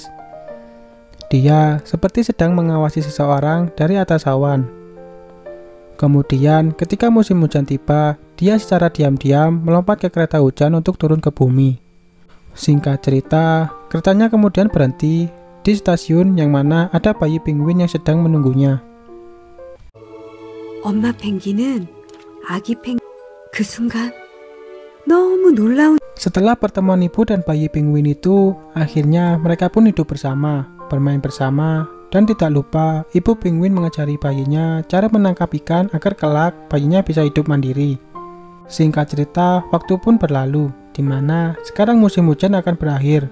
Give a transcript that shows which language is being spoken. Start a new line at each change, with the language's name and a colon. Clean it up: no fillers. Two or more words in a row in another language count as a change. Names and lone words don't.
Indonesian: Dia seperti sedang mengawasi seseorang dari atas awan. Kemudian ketika musim hujan tiba, dia secara diam-diam melompat ke kereta hujan untuk turun ke bumi. Singkat cerita, keretanya kemudian berhenti di stasiun yang mana ada bayi penguin yang sedang menunggunya.
Korean: 엄마 펭귄은 아기 펭 그 순간 너무 놀라운.
Indonesian: Setelah pertemuan ibu dan bayi penguin itu, akhirnya mereka pun hidup bersama, bermain bersama, dan tidak lupa ibu penguin mengajari bayinya cara menangkap ikan agar kelak bayinya bisa hidup mandiri. Singkat cerita, waktu pun berlalu, di mana sekarang musim hujan akan berakhir.